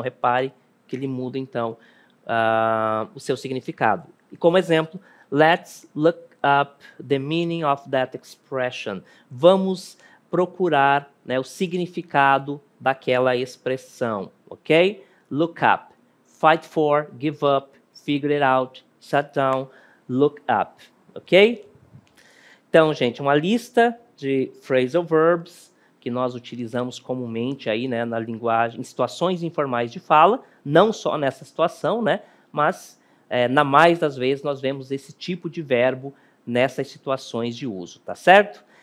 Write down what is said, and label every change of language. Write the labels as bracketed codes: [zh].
[pt] Repare que ele muda, então, o seu significado. E como exemplo, [en] let's look up the meaning of that expression. [pt] Vamos procurar, né, o significado daquela expressão, ok? [en] Look up. Fight for, give up, figure it out, shut down, look up, ok? [pt] Então, gente, uma lista de phrasal verbs que nós utilizamos comumente aí, né, na linguagem, em situações informais de fala, não só nessa situação, né, mas na mais das vezes nós vemos esse tipo de verbo nessas situações de uso, tá certo?